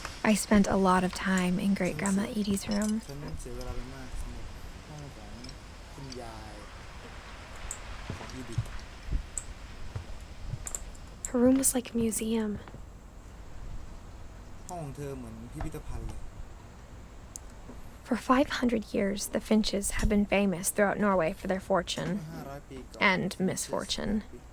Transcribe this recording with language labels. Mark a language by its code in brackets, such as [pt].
[en] I spent a lot of time in Great Grandma Edie's room. [th] ฉันเสียเวลาไปมากสำหรับห้องของคุณยายของอีดิธ [en] Her room was like a museum. [th] ห้องของเธอเหมือนพิพิธภัณฑ์เลย [en] For 500 years, the Finches have been famous throughout Norway for their fortune and misfortune.